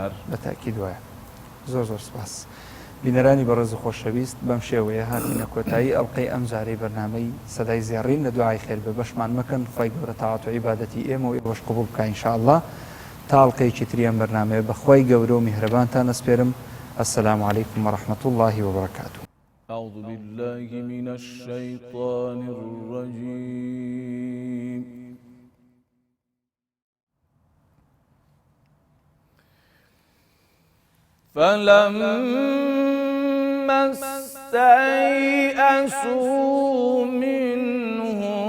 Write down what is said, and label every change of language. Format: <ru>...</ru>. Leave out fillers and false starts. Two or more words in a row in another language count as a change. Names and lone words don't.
<ckb>بە تاکید وایە. زۆر زۆر سپاس. بینەرانی بەڕێز و خۆشەویست بەم شێوەیە هاتینە کۆتایی ئەڵلقەی ئەم جارەی بەرنامەی سەدای زیێڕین لە دوعای خێر بە بەشمان مەکەن خوای گەورە تاعات و عیبادەتی ئێمە و ئێوەش قبوڵ بکە ئینشاءالله تا ئەڵلقەیەکی تریان بەرنامەیە بەخوای گەورە و میهرەبانتان ئەسپێرم.</ckb> <ar>السلام عليكم ورحمة الله وبركاته. أعوذ بالله من الشيطان الرجيم. فلما استيئسوا منه</ar>